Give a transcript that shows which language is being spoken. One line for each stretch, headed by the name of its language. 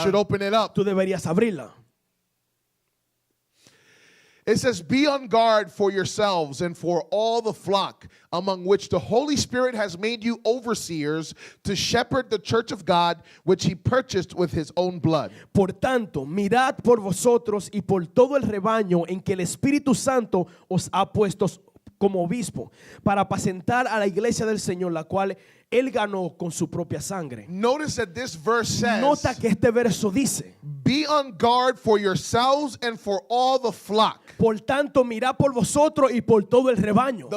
English: should open it up.
Spanish: tú deberías abrirla.
English: It says, be on guard for yourselves and for all the flock among which the Holy Spirit has made you overseers to shepherd the church of God, which he purchased with his own blood.
Spanish: Por tanto, mirad por vosotros y por todo el rebaño en que el Espíritu Santo os ha puesto como obispo, para apacentar a la iglesia del Señor, la cual él ganó con su propia sangre.
English: Notice that this verse says,
Spanish: Nota que este verso dice,
English: be on guard for yourselves and for all the flock.
Spanish: por tanto, mirad por vosotros y por todo el rebaño.